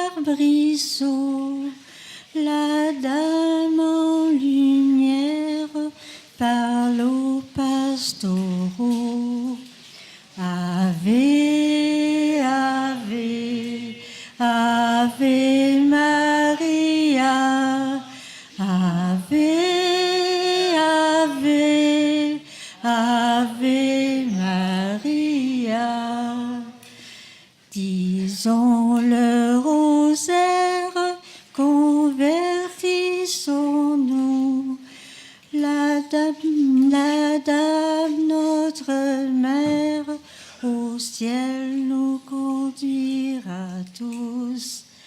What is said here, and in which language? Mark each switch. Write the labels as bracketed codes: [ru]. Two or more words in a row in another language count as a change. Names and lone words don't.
[fr] arbrisseau, la dame en lumière parle aux pastoraux. [la] Ave, Ave, Ave Maria, Ave, Ave, Ave Maria. [fr] Disons le rosaire, convertissons-nous. La dame, notre mère, au ciel nous conduira tous.